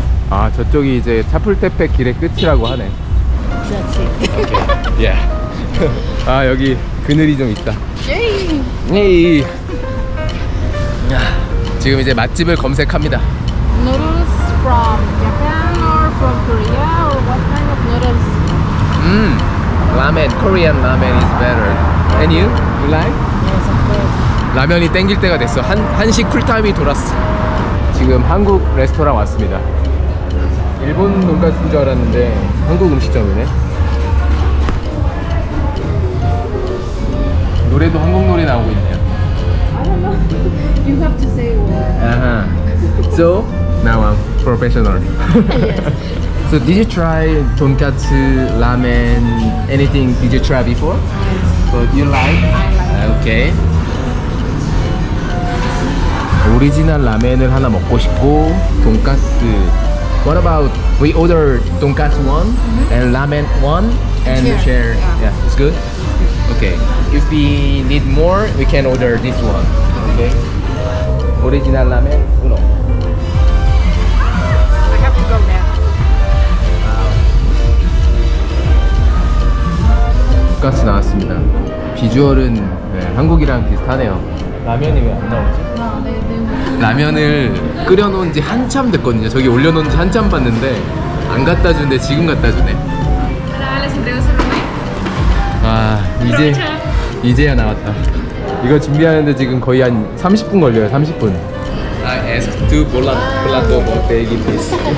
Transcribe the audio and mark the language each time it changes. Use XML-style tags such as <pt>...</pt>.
<ko>아, 저쪽이 이제 차풀테페 길의 끝이라고 하네.</ko> <en>That's it.</en> <ko>예. 아, 여기 그늘이 좀 있다. Yay! 에이. 지금 이제 맛집을 검색합니다.</ko> <en>Noodles from Japan or from Korea or what kind of noodles? 라멘, Korean ramen is better. And you? You like? Yes, of course.</en> <ko>라면이 땡길 때가 됐어. 한식 풀타임이 돌았어. 지금 한국 레스토랑 왔습니다. 일본 돈가스인 줄 알았는데 한국 음식점이네. 노래도 한국 노래 나오고 있네요.</ko> <en>I don't know. You have to say what. So now I'm professional. Yes. So did you try tonkatsu, ramen, anything? Did you try before? But you like? I like. Okay.</en> <ko>오리지널 라멘을 하나 먹고 싶고 돈가스.</ko> <en>What about we order 돈가스 one and ramen one and we share? Yeah. Yeah, it's good. Okay. If we need more, we can order this one.</en> <ko>Okay. 오리지널 라멘 uno.</ko> <en>I have to go there.</en> <ko>돈가스 나왔습니다. 비주얼은 네, 한국이랑 비슷하네요. 라면이 왜 안 나오지?</ko> <en>No, they</en> <ko>라면을 끓여놓은 지 한참 됐거든요. 저기 올려놓은 지 한참 봤는데 안 갖다 주는데 지금 갖다 주네. 아, 이제야 나왔다. 이거 준비하는데 지금 거의 한 30분 걸려요. 30분.</ko> <en>I asked two plato botegi please.</en>